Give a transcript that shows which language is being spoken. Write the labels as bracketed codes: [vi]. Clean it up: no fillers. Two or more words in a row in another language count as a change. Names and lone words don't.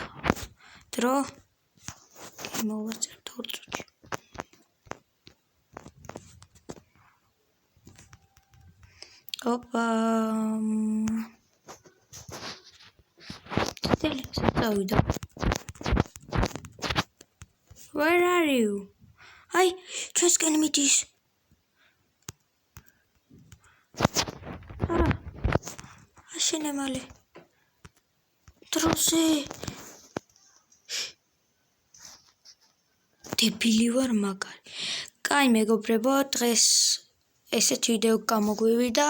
[ka] დრო მოვაწერთ 2 წუთში. ოპა. დავიდა. [en] Where are you? Ay, [ka] ჩვენსკენ მიდის. არა. აშენე მალე. დროზე. დებილი ვარ მაგარი. კაი მეგობრებო, დღეს ესეთ ვიდეო გამოგვივიდა.